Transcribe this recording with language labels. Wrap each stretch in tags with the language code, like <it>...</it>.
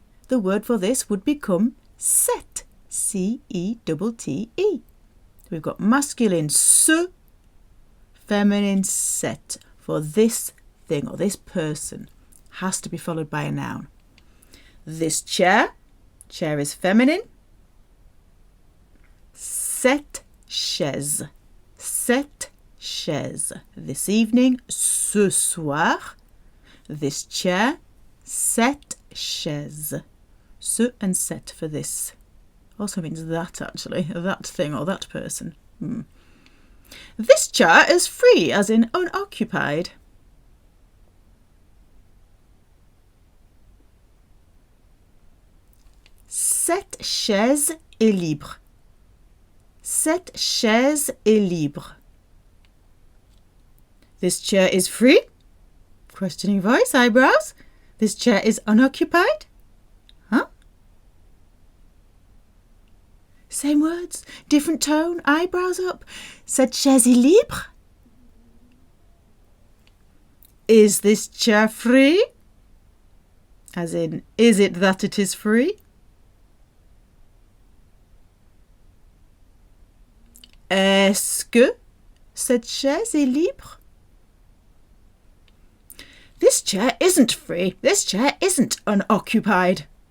<en>the word for this would become cette, C-E-T-T-E. We've got masculine ce, feminine cette. For this thing or this person has to be followed by a noun. This chair, chair is feminine.</en> <fr>Cette chaise, cette chaise.</fr> <en>This evening,</en> <fr>ce soir.</fr> <en>This chair,</en> <fr>cette chaise.</fr> <en>Ce and cette for this. Also means that actually, that thing or that person. This chair is free, as in unoccupied.</en> <fr>Cette chaise est libre. Cette chaise est libre.</fr> <en>This chair is free. Questioning voice, eyebrows. This chair is unoccupied. Huh? Same words, different tone, eyebrows up.</en> <fr>Cette chaise est libre.</fr> <en>Is this chair free? As in, is it that it is free?</en> <fr>Est-ce que cette chaise est libre?</fr> <en>This chair isn't free. This chair isn't unoccupied.</en>